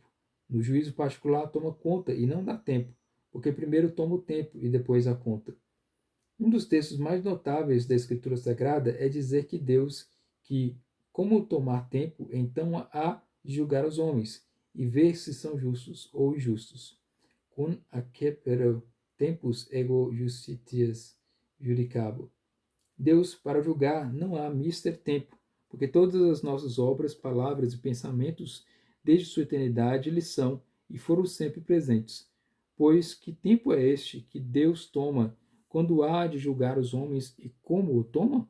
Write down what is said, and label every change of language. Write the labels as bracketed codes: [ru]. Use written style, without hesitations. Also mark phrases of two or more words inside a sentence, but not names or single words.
[pt] No juízo particular toma conta e não dá tempo, porque primeiro toma o tempo e depois a conta. Um dos textos mais notáveis da Escritura Sagrada é dizer que Deus, que, como tomar tempo, então há de julgar os homens e ver se são justos ou injustos. [la] Cum accepere tempus ego justitias judicabo. [pt] Deus, para julgar, não há mister tempo, porque todas as nossas obras, palavras e pensamentos, desde sua eternidade, lhe são e foram sempre presentes. Pois que tempo é este que Deus toma quando há de julgar os homens e como o toma?